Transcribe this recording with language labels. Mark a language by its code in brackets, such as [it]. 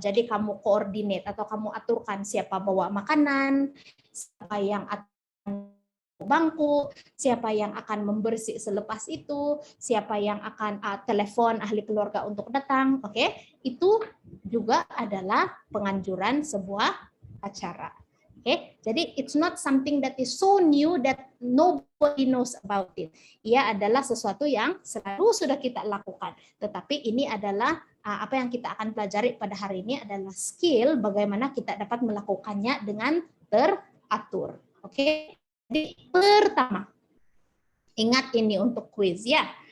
[ms] Jadi kamu koordinat atau kamu aturkan siapa bawa makanan, siapa yang akan bangku, siapa yang akan membersih selepas itu, siapa yang akan telepon ahli keluarga untuk datang. Oke, itu juga adalah penganjuran sebuah acara. Oke, jadi [en] it's not something that is so new that nobody knows about it. [ms] Ia adalah sesuatu yang selalu sudah kita lakukan. Tetapi ini adalah apa yang kita akan pelajari pada hari ini adalah skill bagaimana kita dapat melakukannya dengan teratur. Oke. Jadi pertama, ingat ini untuk kuis ya.